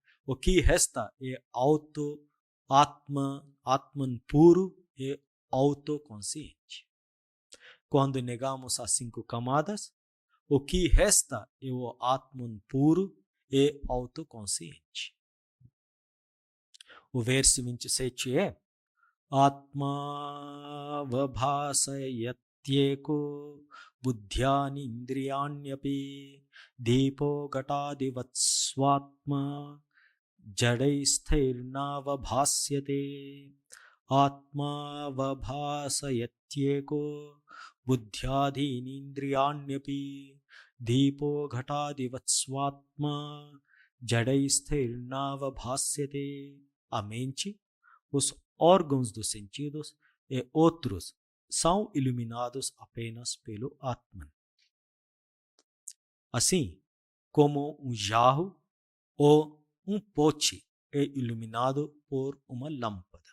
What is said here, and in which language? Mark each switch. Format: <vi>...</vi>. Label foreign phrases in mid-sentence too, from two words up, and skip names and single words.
<pt>O que resta é Atman puro e autoconsciente. Quando negamos as 5 camadas, o que resta é o Atman puro e autoconsciente. O verso 27 é</pt> <sa>Atma vabhasayatyeko buddhyani indriyanyapi deepo gatadivatsvatma jadaisthirnavabhasyate Atma vabhasayatyeko buddhyadhinindriyanyapi deepo gatadivatsvatma jadaisthirnavabhasyate.</sa> <pt>A mente, os órgãos dos sentidos e outros são iluminados apenas pelo Atman. Assim como um jarro ou um pote é iluminado por uma lâmpada.</pt>